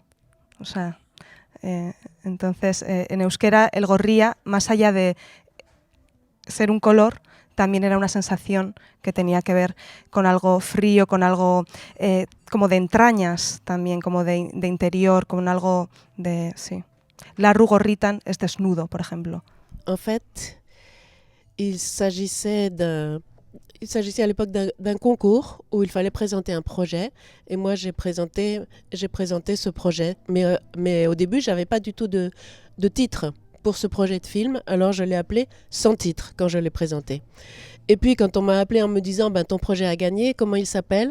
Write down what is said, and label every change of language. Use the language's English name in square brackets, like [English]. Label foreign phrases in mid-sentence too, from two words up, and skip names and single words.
[Spanish] O sea, entonces, en euskera el Gorria, más allá de ser un color, también era una sensación que tenía que ver con algo frío, con algo como de entrañas también, como de interior, con algo de... sí. [Basque] Larru gorritan [Spanish] es desnudo, por ejemplo. [French] En fait, il s'agissait à l'époque d'un concours où il fallait présenter un projet. Et moi, j'ai présenté ce projet. Mais au début, je n'avais pas du tout de titre pour ce projet de film. Alors, je l'ai appelé sans titre quand je l'ai présenté. Et puis, quand on m'a appelé en me disant « ton projet a gagné, comment il s'appelle ?»